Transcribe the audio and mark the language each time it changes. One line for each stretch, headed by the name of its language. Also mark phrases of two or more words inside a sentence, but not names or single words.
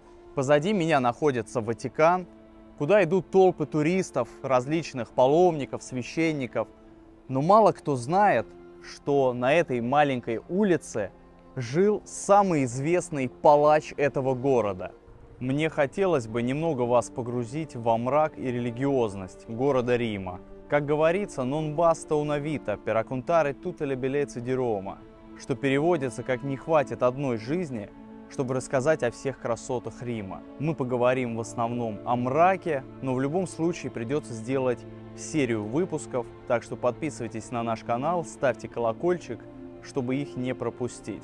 Russian: Позади меня находится Ватикан, куда идут толпы туристов, различных паломников, священников. Но мало кто знает, что на этой маленькой улице жил самый известный палач этого города. Мне хотелось бы немного вас погрузить во мрак и религиозность города Рима. Как говорится,
Italian: non basta una vita per raccontare tutte le bellezze di Roma,
Russian: что переводится как «не хватит одной жизни, чтобы рассказать о всех красотах Рима». Мы поговорим в основном о мраке, но в любом случае придется сделать серию выпусков, так что подписывайтесь на наш канал, ставьте колокольчик, чтобы их не пропустить.